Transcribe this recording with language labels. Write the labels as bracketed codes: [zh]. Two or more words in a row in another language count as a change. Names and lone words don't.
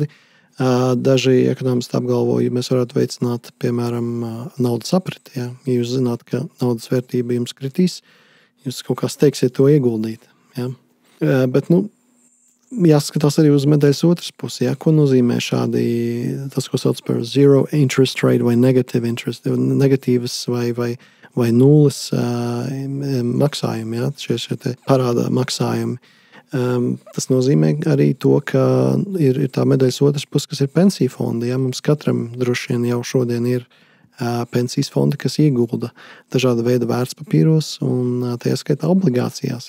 [lv] Tādējādi Daži ekonomisti apgalvo, ja mēs varētu veicināt, piemēram, naudas apriti. Ja jūs zināt, ka naudas vērtība jums kritīs, jūs kaut kā steigsiet to ieguldīt. Ja. Bet, jāskatās arī uz medaļas otras pusi. Ja. Ko nozīmē šādi, tas, ko sauc par [en] zero interest rate [lv] vai [en] negative interest, [lv] negatīvas vai nulles maksājumi, ja. šie parāda maksājumi. Tas nozīmē arī to, ka ir tā medaļas otrs puses, kas ir pensiju fondi. Ja? Mums katram droši vien jau šodien ir pensijas fondi, kas iegulda dažāda veida vērtspapīros un tajā skaitā obligācijās.